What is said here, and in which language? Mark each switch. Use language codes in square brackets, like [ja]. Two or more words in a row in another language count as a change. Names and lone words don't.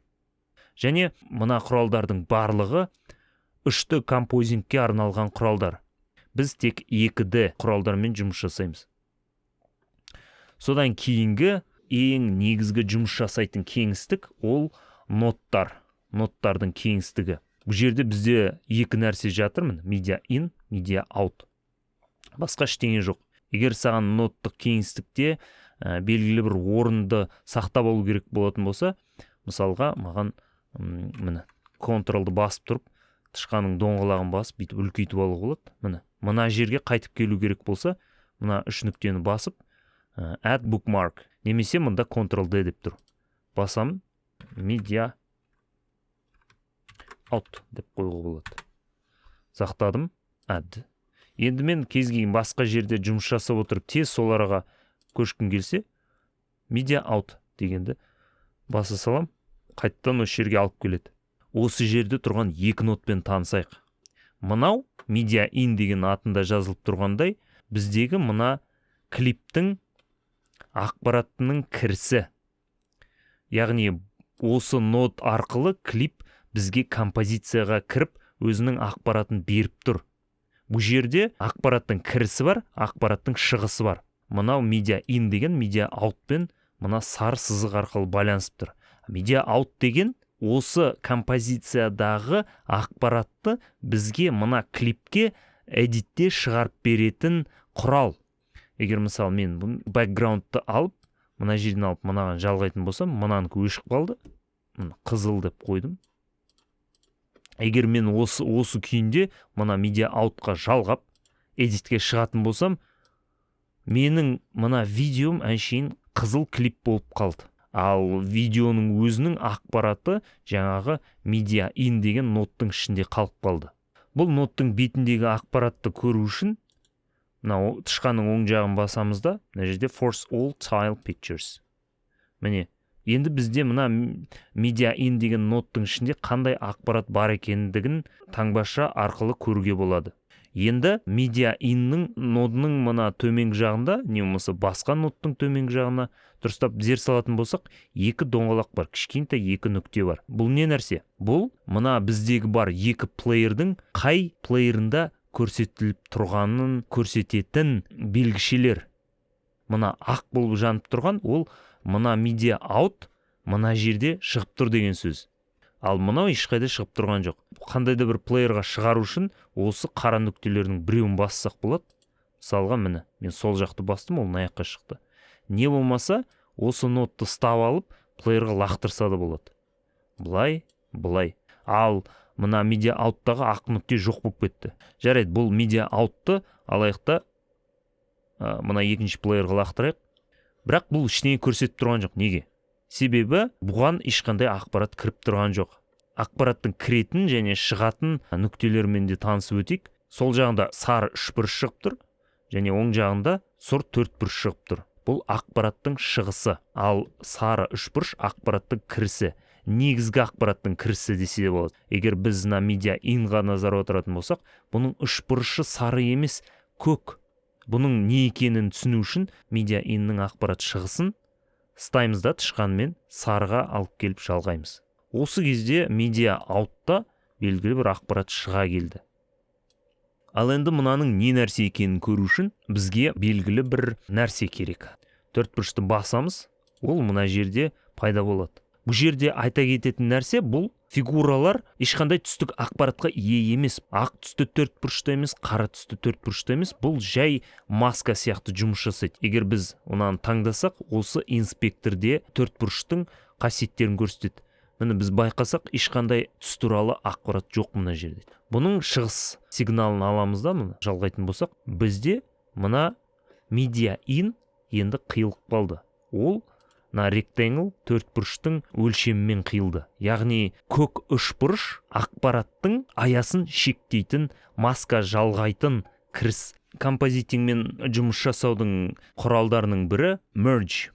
[kk] Және мына құралдардың барлығы үшті композингке арналған құралдар. Біз тек 2D құралдармен жұмыс жасаймыз. Содан кейінгі ең негізгі жұмыс жасайтын кеңістік ол ноттар. Ноттардың кеңістігі. Бұл жерде бізде екі нәрсе жатыр, [en] media in, media out. [kk] Басқа ештеңе жоқ. Егер саған ноттық кеңістікте белгілі бір орынды сақтап алу керек болатын болса, мысалға маған міне контролды басып тұрып, тышқаның доңғалағын басып, бүйтіп үлкейтіп алуға болады. Мына жерге қайтып келу керек болса, мына үш нүктені басып, [en] add bookmark, [kk] немесе мында Ctrl-D деп тұр. Басам, [en] media out [kk] деп қойуға болады. Сақтадым, add. Енді мен кез келген басқа жерде жұмыс жасап отырып, тез сол араға көшкім келсе, [en] media out [kk] дегенді баса салам, қайттан осы жерге алып келеді. Осы жерде тұрған екі нотпен танысайық. Мынау [en] media in [kk] деген атында жазылып тұрғандай, біздегі мына клиптің ақпаратының кірісі. Яғни осы нот арқылы клип бізге композицияға кіріп, өзінің ақпаратын беріп тұр. Бұл жерде ақпараттың кірісі бар, ақпараттың шығысы бар. Мынау [en] media in [kk] деген [en] media out [kk] пен мына сары сызық арқылы байланысып тұр. [en] Media out [kk] деген осы композициядағы ақпаратты бізге мына клипке эдитте шығарып беретін құрал. Егер мысалы мен бэкграундты алып, мына жерден алып мынаған жалғайтын болсам, мынанікі өшіп қалды. Қызыл деп қойдым. Егер мен осы күйінде мына [en] media outқа [kk] жалғап, эдитке шығатын болсам, менің мына видеом әншейін қызыл клип болып қалды. Ал видеоның өзінің ақпараты жаңағы [en] media in [kk] деген ноттың ішінде қалып қалды. Бұл ноттың бетіндегі ақпаратты көру үшін, мына тышқанның оң жағын басамызда, мына жерде [en] force all tile pictures. [kk] Міне, енді бізде мына [en] media in [kk] деген ноттың ішінде қандай ақпарат бар екендігін таңбаша арқылы көруге болады. Енді [en] media inнің [kk] нодының мына төменгі жағында, не болмаса басқа ноттың төменгі жағына дұрыстап зер салатын болсақ, екі доңғалақ бар, кішкентай екі нүкте бар. Бұл не нәрсе? Бұл мына біздегі бар екі плеердің қай плеерында көрсетіліп тұрғанын көрсететін белгішелер. Мына ақ болып жанып тұрған, ол мына [en] media out [kk] мына жерде шығып тұр деген сөз. Ал мынау ешқайда шығып тұрған жоқ. Қандай да бір плеерға шығару үшін осы қара нүктелердің біреуін бассақ болады. Мысалға міне, мен сол жақты бастым, ол аяққа шықты. Не болмаса, осы нотты ұстап алып, плеерға лақтырса да болады. Былай. Ал мына [en] media ouттағы [kk] ақ нүкте жоқ болып кетті. Жарайды, бұл [en] media outты [kk] алайықта мына екінші плеерға лақтырайық. Бірақ бұл ештеңе көрсетіп тұрған жоқ. Неге? Себебі бұған ешқандай ақпарат кіріп тұрған жоқ. Ақпараттың кіретін және шығатын нүктелермен де танысып өтейік. Сол жағында сары үшбұрыш шығып тұр, және оң жағында сұр төртбұрыш шығып тұр. Бұл ақпараттың шығысы, ал сары үшбұрыш ақпараттың кірісі. Негізгі ақпараттың кірісі десе де болады. Егер біз [en] media inға [kk] назар аударатын болсақ, бұның үшбұрышы сары емес, көк. Бұның не екенін түсіну үшін [en] media inнің [kk] ақпарат шығысын ұстаймыз да тышқанмен сарыға алып келіп жалғаймыз. Осы кезде [en] media outта [kk] белгілі бір ақпарат шыға келді. Ал енді мынаның не нәрсе екенін көру үшін бізге белгілі бір нәрсе керек. Төртбұрышты басамыз, ол мына жерде пайда болады. Бұл жерде айта кететін нәрсе, бұл фигуралар ешқандай түстік ақпаратқа ие емес. Ақ түсті төртбұрышта емес, қара түсті төртбұрышта емес. Бұл жай маска сияқты жұмыс жасайды. Егер біз онаны таңдасақ, осы инспекторде төртбұрыштың қасиеттерін көрсетеді. Міне біз байқасақ, ешқандай түс туралы ақпарат жоқ мына жерде. Бұның шығыс сигналын аламыз да, мына жалғайтын болсақ, бізде мына [en] media in [kk] енді қиылып қалды. Ол мына rectangle төртбұрыштың өлшемімен қиылды. Яғни көк үшбұрыш ақпараттың аясын шектейтін, маска жалғайтын кіріс. Композитингмен жұмыс жасаудың құралдарының бірі merge.